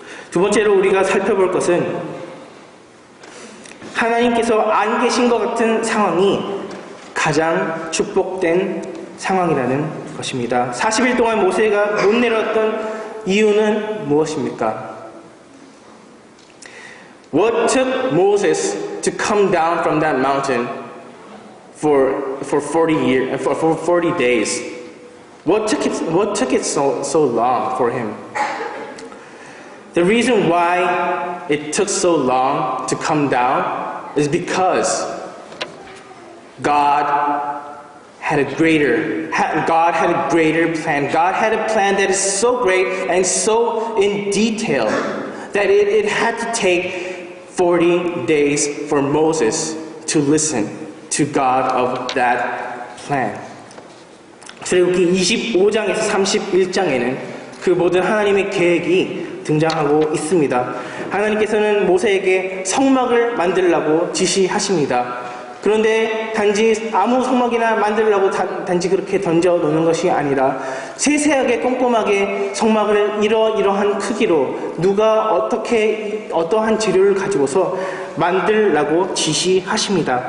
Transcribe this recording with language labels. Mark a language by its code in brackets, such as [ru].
[ko] 두 번째로 우리가 살펴볼 것은 하나님께서 안 계신 것 같은 상황이 가장 축복된 상황이라는 것입니다. 40일 동안 모세가 못 내려왔던 이유는 무엇입니까? [en] What took Moses to come down from that mountain for 40 days? What took it so long for him? The reason why it took so long to come down is because God had a greater plan. God had a plan that is so great and so in detail that it had to take 40 days for Moses to listen to God of that plan. [ko] 출애굽기 25장에서 31장에는 그 모든 하나님의 계획이 등장하고 있습니다. 하나님께서는 모세에게 성막을 만들라고 지시하십니다. 그런데 단지 아무 성막이나 만들라고 단지 그렇게 던져 놓는 것이 아니라 세세하게 꼼꼼하게 성막을 이러한 크기로 누가 어떠한 재료를 가지고서 만들라고 지시하십니다.